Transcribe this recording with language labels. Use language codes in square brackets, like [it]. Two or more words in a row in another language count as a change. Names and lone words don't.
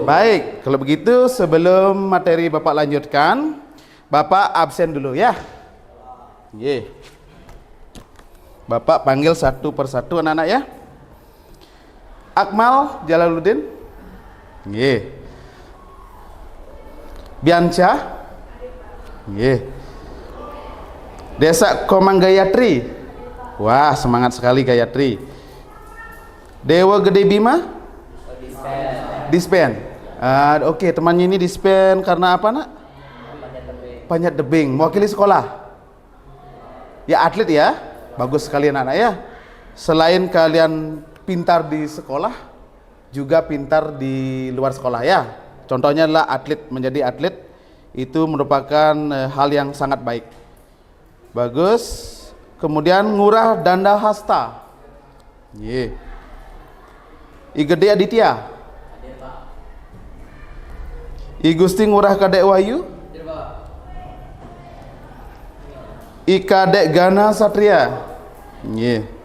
[id] Baik, kalau begitu sebelum materi Bapak lanjutkan, Bapak absen dulu ya. Ye. Bapak panggil satu persatu anak-anak ya. Akmal Jalaluddin. Ye. Bianca. Ye. Desa Komang Gayatri. Wah, semangat sekali Gayatri. Dewa Gede Bima. Dispen. Oke, temannya ini dispen karena apa nak? Panjat tebing. Mewakili sekolah. Ya atlet ya. Bagus sekali anak-anak ya. Selain kalian pintar di sekolah, juga pintar di luar sekolah ya. Contohnya adalah atlet, menjadi atlet itu merupakan hal yang sangat baik. Bagus. Kemudian Ngurah Danda Hasta. Ye. I Gede Aditya. I Gusti Ngurah Kadek Wahyu. I Kadek Gana Satria. Ye.